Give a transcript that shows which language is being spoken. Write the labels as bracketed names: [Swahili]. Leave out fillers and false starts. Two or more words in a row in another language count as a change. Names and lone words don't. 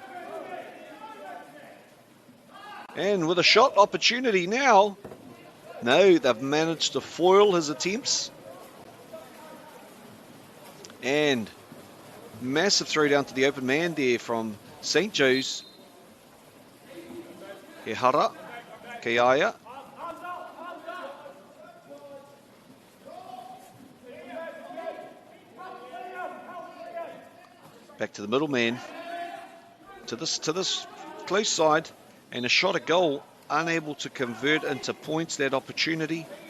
[English] And with a shot opportunity now. No, they've managed to foil his attempts. And massive throw down to the open man there from St. Joe's. [Māori] He hara, ke aia. [English] Back to the middle man. To this close side. And a shot at goal, unable to convert into points that opportunity.